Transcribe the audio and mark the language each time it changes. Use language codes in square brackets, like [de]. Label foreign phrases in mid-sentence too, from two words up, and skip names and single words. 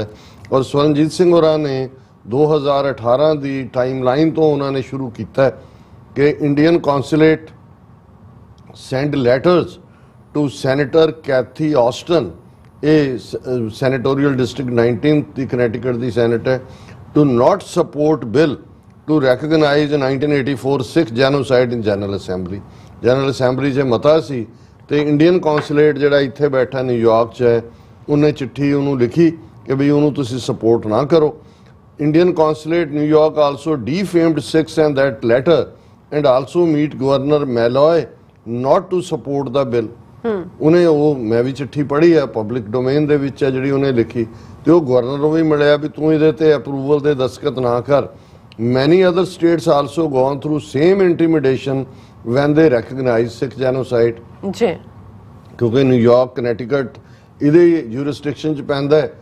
[pa] ਔਰ ਸਵਰਨਜੀਤ ਸਿੰਘ ਹੋਰਾਂ ਨੇ 2018 ਦੀ ਟਾਈਮ ਲਾਈਨ ਤੋਂ ਉਹਨਾਂ ਨੇ ਸ਼ੁਰੂ ਕੀਤਾ ਕਿ [en] Indian consulate send letters to Senator Kathy Aston, [pa] ਇਹ [en] senatorial district [pa] 19 ਦੀ ਕਨੈਟੀਕਟ ਦੀ ਸੈਨੇਟ ਹੈ, [en] to not support bill to recognize 1984 Sikh genocide in General Assembly। [pa] General Assembly 'ਚ ਮਤਾ ਸੀ ਤੇ ਇੰਡੀਅਨ ਕੌਂਸੂਲੇਟ ਜਿਹੜਾ ਇੱਥੇ ਬੈਠਾ ਨਿਊਯਾਰਕ 'ਚ ਹੈ ਉਹਨੇ ਚਿੱਠੀ ਉਹਨੂੰ ਲਿਖੀ ਕਿ ਵੀ ਉਹਨੂੰ ਤੁਸੀਂ ਸਪੋਰਟ ਨਾ ਕਰੋ। [en] Indian consulate New York also defamed Sikhs in that letter and also meet Governor Malloy not to support the bill। [pa] ਉਹਨੇ ਉਹ ਮੈਂ ਵੀ ਚਿੱਠੀ ਪੜ੍ਹੀ ਹੈ, [en] public domain [pa] ਦੇ ਵਿੱਚ ਹੈ ਜਿਹੜੀ ਉਹਨੇ ਲਿਖੀ, ਤੇ ਉਹ ਗਵਰਨਰ ਨੂੰ ਵੀ ਮਿਲਿਆ ਵੀ ਤੂੰ ਇਹਦੇ ਤੇ ਅਪਰੂਵਲ ਦੇ ਦਸਤਖਤ ਨਾ ਕਰ। [en] many other states also gone through same intimidation when they recognise Sikh genocide. [pa] ਜੀ ਕਿਉਂਕਿ ਨਿਊਯਾਰਕ, ਕਨੈਟੀਕਟ ਇਹਦੇ ਜੂਰਿਸਡਿਕਸ਼ਨ 'ਚ ਪੈਂਦਾ ਹੈ।